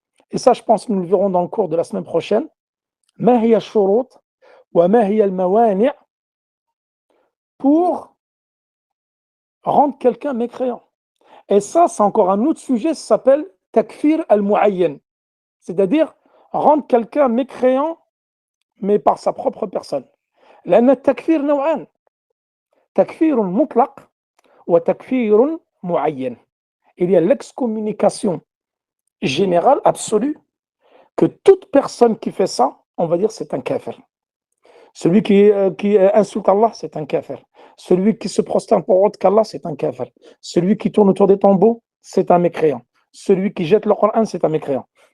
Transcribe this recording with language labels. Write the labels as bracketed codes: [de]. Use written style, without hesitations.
[fr] Et ça, je pense que nous le verrons dans le cours de la semaine prochaine. [ar] Ma hiya ash-shurut wa ma hiya al-mawani' [fr] pour rendre quelqu'un mécréant. Et ça, c'est encore un autre sujet, ça s'appelle takfir al-mu'ayyan. C'est-à-dire rendre quelqu'un mécréant, mais par sa propre personne. [ar] لأن التكفير نوعان تكفير مطلق وتكفير معين. [fr] Il y a l'excommunication générale, absolue, que toute personne qui fait ça, on va dire c'est un kafir. Celui qui insulte Allah, c'est un kafir. Celui qui se prosterne pour autre qu'Allah, c'est un kafir. Celui qui tourne autour des tombeaux, c'est un mécréant. Celui qui jette le Coran, c'est un mécréant.